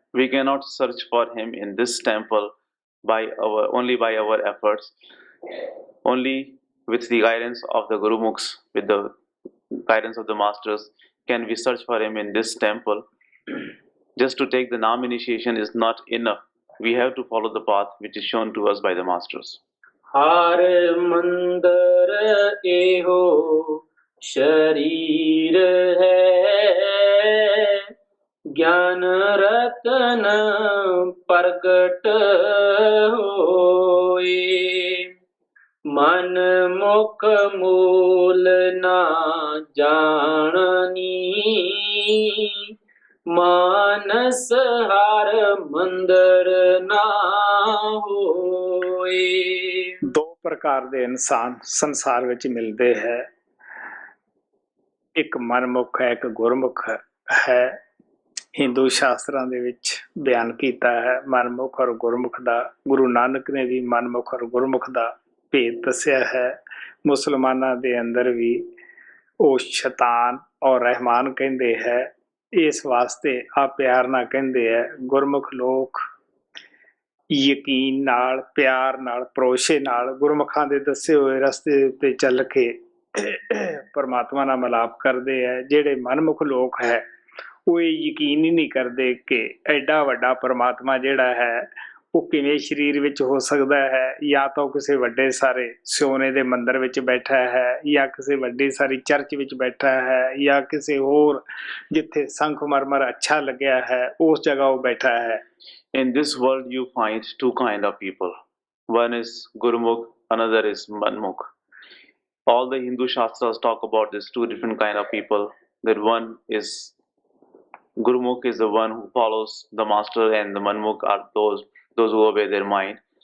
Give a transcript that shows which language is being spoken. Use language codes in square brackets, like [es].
[en] We cannot search for him in this temple only by our efforts, only with the guidance of the Gurumukhs, with the guidance of the masters can we search for him in this temple. Just to take the Nam initiation is not enough. We have to follow the path which is shown to us by the masters. [pa] Har mandar eho sharir hai, ज्ञान रतन प्रगट होए, मन मुख मूल ना जाननी, मानस हर मंदिर ना होए. दो प्रकार ਦੇ ਇਨਸਾਨ ਸੰਸਾਰ ਵਿੱਚ ਮਿਲਦੇ ਹੈ, ਇੱਕ ਮਨਮੁਖ ਹੈ, ਇੱਕ ਗੁਰਮੁਖ ਹੈ. ਹਿੰਦੂ ਸ਼ਾਸਤਰਾਂ ਦੇ ਵਿੱਚ ਬਿਆਨ ਕੀਤਾ ਹੈ ਮਨਮੁਖ ਔਰ ਗੁਰਮੁਖ ਦਾ. ਗੁਰੂ ਨਾਨਕ ਨੇ ਵੀ ਮਨਮੁਖ ਔਰ ਗੁਰਮੁਖ ਦਾ ਭੇਦ ਦੱਸਿਆ ਹੈ. ਮੁਸਲਮਾਨਾਂ ਦੇ ਅੰਦਰ ਵੀ ਉਹ ਸ਼ੈਤਾਨ ਔਰ ਰਹਿਮਾਨ ਕਹਿੰਦੇ ਹੈ. ਇਸ ਵਾਸਤੇ ਆ ਪਿਆਰ ਨਾਲ ਕਹਿੰਦੇ ਹੈ. ਗੁਰਮੁਖ ਲੋਕ ਯਕੀਨ ਨਾਲ, ਪਿਆਰ ਨਾਲ, ਭਰੋਸੇ ਨਾਲ ਗੁਰਮੁਖਾਂ ਦੇ ਦੱਸੇ ਹੋਏ ਰਸਤੇ ਉੱਤੇ ਚੱਲ ਕੇ ਪਰਮਾਤਮਾ ਨਾਲ ਮਿਲਾਪ ਕਰਦੇ ਹੈ. ਜਿਹੜੇ ਮਨਮੁਖ ਲੋਕ ਹੈ ਉਹ ਇਹ ਯਕੀਨ ਹੀ ਨਹੀਂ ਕਰਦੇ ਕਿ ਐਡਾ ਵੱਡਾ ਪਰਮਾਤਮਾ ਜਿਹੜਾ ਹੈ ਉਹ ਕਿਵੇਂ ਸਰੀਰ ਵਿੱਚ ਹੋ ਸਕਦਾ ਹੈ. ਜਾਂ ਤਾਂ ਕਿਸੇ ਵੱਡੇ ਸਾਰੇ ਸੋਨੇ ਦੇ ਮੰਦਰ ਵਿੱਚ ਬੈਠਾ ਹੈ, ਜਾਂ ਕਿਸੇ ਵੱਡੀ ਸਾਰੀ ਚਰਚ ਵਿੱਚ ਬੈਠਾ ਹੈ, ਜਾਂ ਕਿਸੇ ਹੋਰ ਜਿੱਥੇ ਸੰਖਮਰਮਰ ਅੱਛਾ ਲੱਗਿਆ ਹੈ ਉਸ ਜਗ੍ਹਾ ਉਹ ਬੈਠਾ ਹੈ. [en] In this world you find two kind of people. One is Gurumukh, another is Manmukh. All the Hindu Shastras talk about these two different kind of people. That one is Gurumukh is the one who follows the master, and the Manmukh are those who obey their mind.